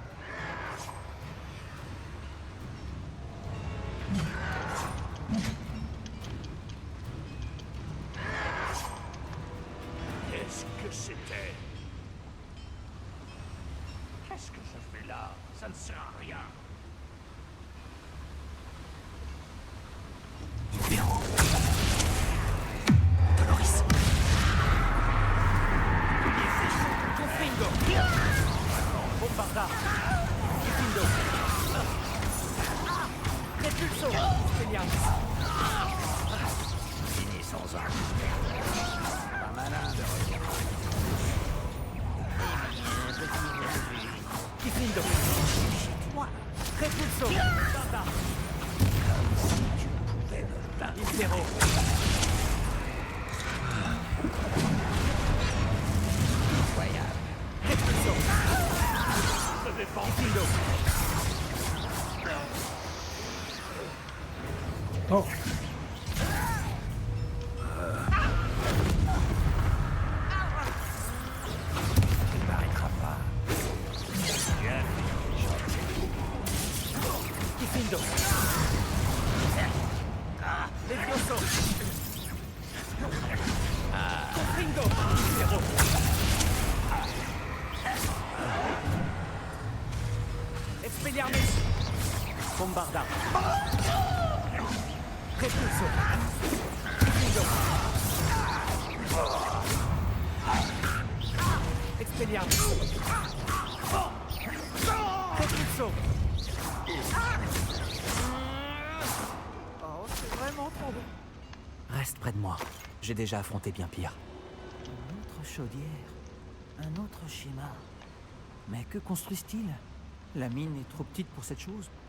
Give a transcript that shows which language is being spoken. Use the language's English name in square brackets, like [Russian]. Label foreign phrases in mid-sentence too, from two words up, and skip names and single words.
[French] Qu'est-ce que c'était? Qu'est-ce que je fais là? Ça ne sert à rien. Impero. Doloris. Confringo. Bombarda. Diffindo. Repulso. Expelliarmus. Fini sans arme. Pas malin de regarder. Diffindo. Moi. Repulso. Bombarda. Impero. Incroyable. Repulso. Je défends. Diffindo. Oh. Tu ne m'arrêteras pas. Diffindo. Levioso. Confringo. Impero. Expelliarmus. Bombarda. Repulso. Diffindo. Expelliarmus. Repulso. Oh, c'est vraiment trop. Reste près de moi. J'ai déjà affronté bien pire. Une autre chaudière. Un autre schéma. Mais que construisent-ils? La mine est trop petite pour cette chose.